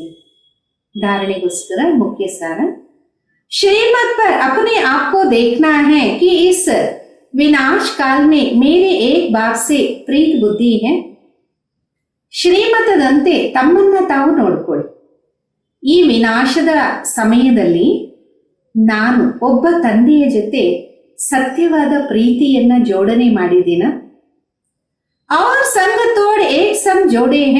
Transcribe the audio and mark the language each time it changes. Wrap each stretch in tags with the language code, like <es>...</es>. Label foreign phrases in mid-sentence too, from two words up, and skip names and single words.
<hi>धारणेಗೋಸ್ಕರ मुख्य सार. श्रीमत पर अपने आप को देखना है कि इस विनाश काल में मेरे एक बाप से प्रीत बुद्धि है.</hi> <kn>ಶ್ರೀಮತದಂತೆ ತಮ್ಮನ್ನ ತಾವು ನೋಡಿಕೊಳ್ಳಿ. ಈ ವಿನಾಶದ ಸಮಯದಲ್ಲಿ ನಾನು ಒಬ್ಬ ತಂದೆಯ ಜೊತೆ ಸತ್ಯವಾದ ಪ್ರೀತಿಯನ್ನ ಜೋಡಣೆ ಮಾಡಿದ್ದೀನ.</kn> <hi>ಅವ್ರ संग तोड़ एक संग जोड़े है.</hi>